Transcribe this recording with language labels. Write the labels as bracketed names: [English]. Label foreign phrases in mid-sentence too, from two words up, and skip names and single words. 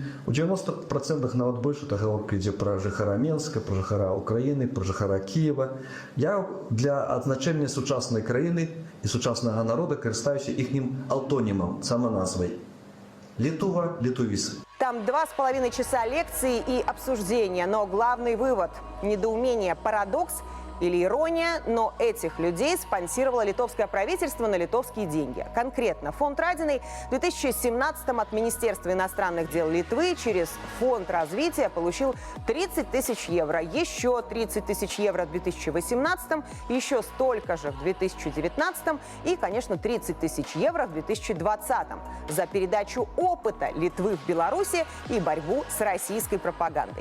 [Belarusian] У 90% нават больш гаворка ідзе пра жыхара Менска, пра жыхара Украіны, пра жыхара Кіева. Я для адзначэння сучаснай краіны і сучаснага народа карыстаюся іхнім алтонімам, саманазвай. Литува, литувисы. [Russian] Там 2,5 часа лекции и обсуждения, но главный вывод – недоумение, парадокс или ирония, но этих людей спонсировало литовское правительство на литовские деньги. Конкретно фонд Радиной в 2017-м от Министерства иностранных дел Литвы через фонд развития получил 30 тысяч евро, еще 30 тысяч евро в 2018-м, еще столько же в 2019-м и, конечно, 30 тысяч евро в 2020-м за передачу опыта Литвы в Беларуси и борьбу с российской пропагандой.